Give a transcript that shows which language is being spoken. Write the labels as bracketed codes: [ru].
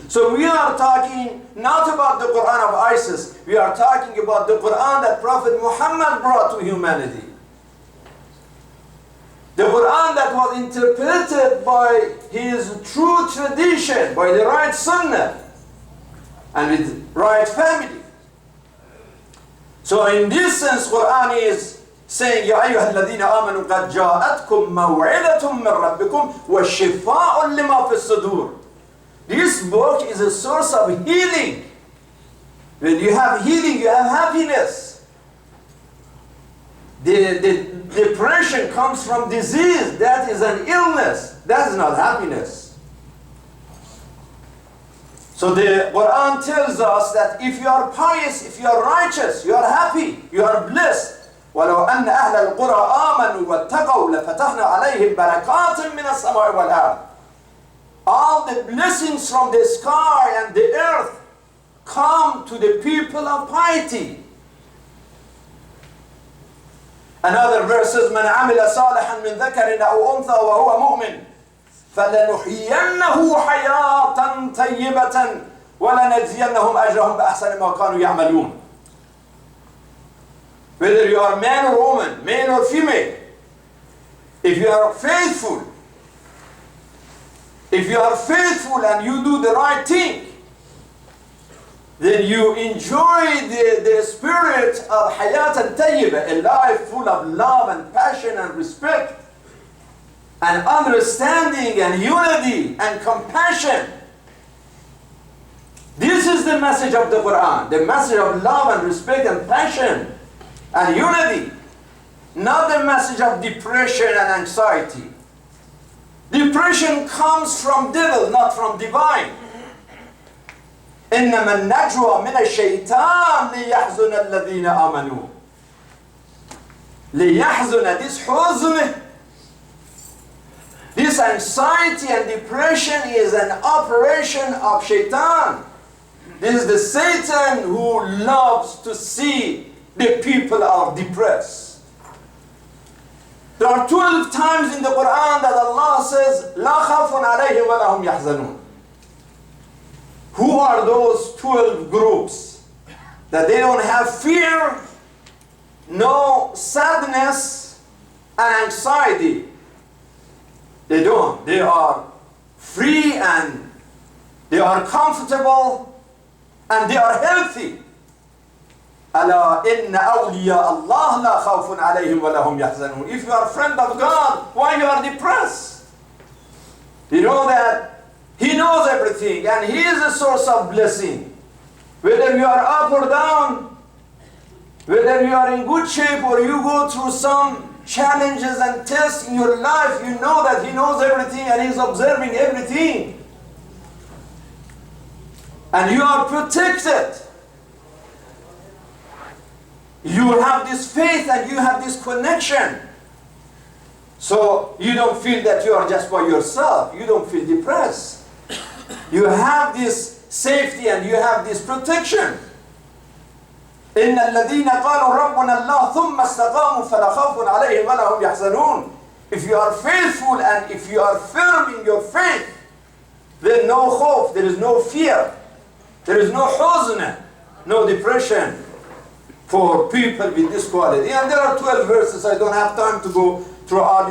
[en] So we are talking not about the Quran of ISIS, we are talking about the Quran that Prophet Muhammad brought to humanity. The Quran that was interpreted by his true tradition, by the right sunnah, and with right family. So in this sense, Quran is saying, [ar] يا أيها الذين آمنوا قد جاءتكم موعظة من ربكم وشفاء لما في الصدور. [en] This book is a source of healing. When you have healing, you have happiness. The depression comes from disease. That is an illness. That is not happiness. So the Quran tells us that if you are pious, if you are righteous, you are happy, you are blessed. [ar] ولو أن أهل القرى آمنوا واتقوا لفتحنا عليهم بركات من السماء والأرض. [en] All the blessings from the sky and the earth come to the people of piety. Another verse says, [ar] من عمل صالحا من ذكر أو أنثى وهو مؤمن فلنحيينه حياة طيبة ولنجزينهم أجرهم بأحسن ما كانوا يعملون. [en] Whether you are man or woman, male or female, if you are faithful and you do the right thing, then you enjoy the spirit of hayat al-tayyiba, a life full of love and passion and respect and understanding and unity and compassion. This is the message of the Quran, the message of love and respect and passion and unity, not the message of depression and anxiety. Depression comes from devil, not from divine. [ar] إنما النجوى من الشيطان ليحزن الذين آمنوا. [en] ليحزن, this حزن, this anxiety and depression is an operation of shaitan. This is the Satan who loves to see the people are depressed. There are 12 times in the Quran that Allah says, [ar] لا خوف عليهم ولا هم يحزنون. [en] Who are those 12 groups? That they don't have fear, no sadness and anxiety. They don't. They are free and they are comfortable and they are healthy. [ar] ألا إن أولياء الله لا خوف عليهم ولا هم يحزنون. [en] If you are a friend of God, why you are depressed? You know that He knows everything and He is a source of blessing. Whether you are up or down, whether you are in good shape or you go through some challenges and tests in your life, you know that He knows everything and He's observing everything. And you are protected. You have this faith and you have this connection. So you don't feel that you are just by yourself. You don't feel depressed. You have this safety and you have this protection. [ar] إن الذين قالوا ربنا الله ثم استقاموا فلا خوف عليهم ولا هم يحزنون. [en] If you are faithful and if you are firm in your faith, then no خوف, there is no fear, there is no huzn, no depression for people with this quality. And there are 12 verses. I don't have time to go through all.